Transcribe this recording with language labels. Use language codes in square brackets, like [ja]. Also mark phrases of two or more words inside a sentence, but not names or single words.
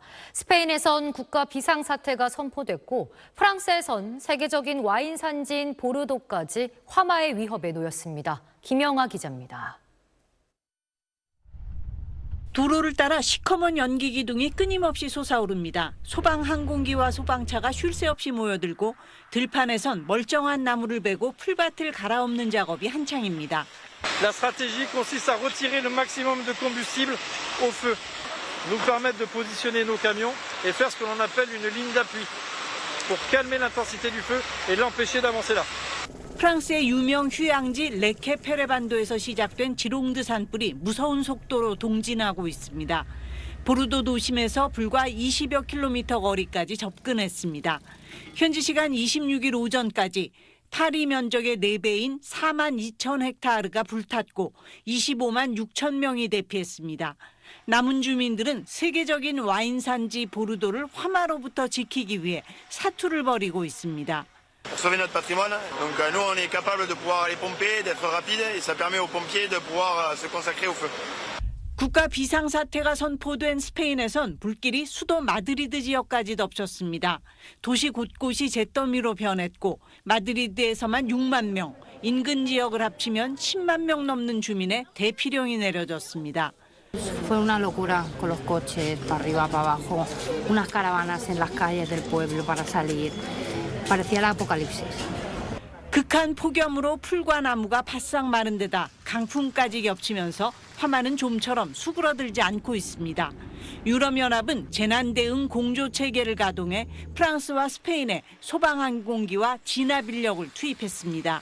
[ko] 스페인에선 국가 비상사태가 선포됐고 프랑스에선 세계적인 와인 산지인 보르도까지 화마의 위협에 놓였습니다. 김영아 기자입니다. 도로를 따라 시커먼 연기 기둥이 끊임없이 솟아오릅니다. 소방 항공기와 소방차가 쉴 새 없이 모여들고 들판에선 멀쩡한 나무를 베고 풀밭을 갈아엎는 작업이 한창입니다. [fr] La stratégie consiste à retirer le maximum de combustible au feu, nous permettre de positionner nos camions et faire ce que l'on appelle une ligne d'appui pour calmer l'intensité du feu et l'empêcher d'avancer là. [ko] 프랑스의 유명 휴양지 레케페레반도에서 시작된 지롱드 산불이 무서운 속도로 동진하고 있습니다. 보르도 도심에서 불과 20여 킬로미터 거리까지 접근했습니다. 현지 시간 26일 오전까지 파리 면적의 4배인 4만 2천 헥타르가 불탔고 25만 6천 명이 대피했습니다. 남은 주민들은 세계적인 와인 산지 보르도를 화마로부터 지키기 위해 사투를 벌이고 있습니다. [fr] Pour sauver notre patrimoine, donc nous on est capable de pouvoir aller pomper, d'être rapide et ça permet aux pompiers de pouvoir se consacrer au feu. [ko] 국가 비상사태가 선포된 스페인에선 불길이 수도 마드리드 지역까지 덮쳤습니다. 도시 곳곳이 잿더미로 변했고 마드리드에서만 6만 명, 인근 지역을 합치면 10만 명 넘는 주민의 대피령이 내려졌습니다. [es] Fue una locura con los coches para arriba, para abajo, unas caravanas en las calles del pueblo para salir. Parecía el apocalipsis. [ko] 극한 폭염으로 풀과 나무가 바싹 마른 데다 강풍까지 겹치면서 화마는 좀처럼 수그러들지 않고 있습니다. 유럽연합은 재난대응 공조체계를 가동해 프랑스와 스페인에 소방항공기와 진압 인력을 투입했습니다.